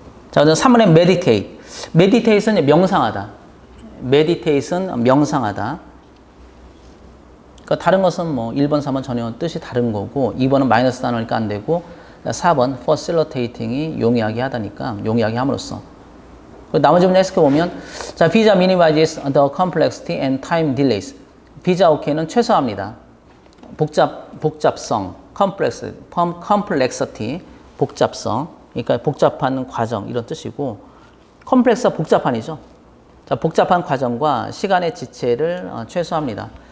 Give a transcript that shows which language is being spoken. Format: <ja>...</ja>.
<ko>자, 3번에 meditate. meditate는 명상하다. meditate는 명상하다. 그러니까 다른 것은 뭐 1번, 3번 전혀 뜻이 다른 거고 2번은 마이너스 단어니까 안 되고 4번 facilitating이 용이하게 하다니까 용이하게 함으로써. 나머지 문제 해석해보면 자,</ko> <en>visa minimizes the complexity and time delays.</en> <ko>비자 오케이는 최소화합니다. 복잡성, complexity, 복잡성. 그러니까 복잡한 과정 이런 뜻이고 컴플렉스가 복잡한이죠. 자, 복잡한 과정과 시간의 지체를 최소화합니다.</ko>